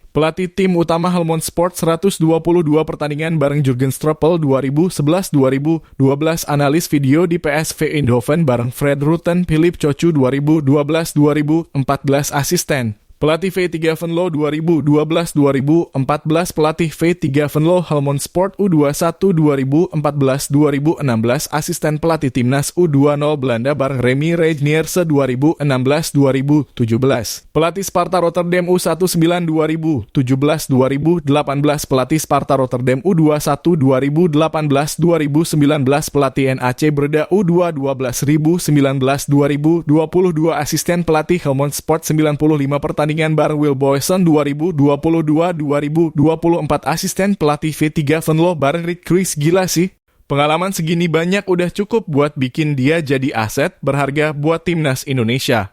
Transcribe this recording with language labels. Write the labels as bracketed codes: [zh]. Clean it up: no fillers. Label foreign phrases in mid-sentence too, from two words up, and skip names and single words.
[id] Pelatih tim utama Helmond Sport 122 pertandingan bareng Jurgen Streppel 2011-2012 analis video di PSV Eindhoven bareng Fred Rutten Philip Cocu 2012-2014 asisten. Pelatih V3 Venlo 2012-2014, pelatih V3 Venlo Helmond Sport U21 2014-2016, asisten pelatih Timnas U20 Belanda bareng Remy Reijnierse 2016-2017. Pelatih Sparta Rotterdam U19 2017-2018, pelatih Sparta Rotterdam U21 2018-2019, pelatih NAC Breda U2 12.019-2022, asisten pelatih Helmond Sport 95 pertandingan bareng Will Boyson 2022-2024, asisten pelatih V3 Venlo bareng Rick Kruis. Gila sih, pengalaman segini banyak udah cukup buat bikin dia jadi aset berharga buat Timnas Indonesia.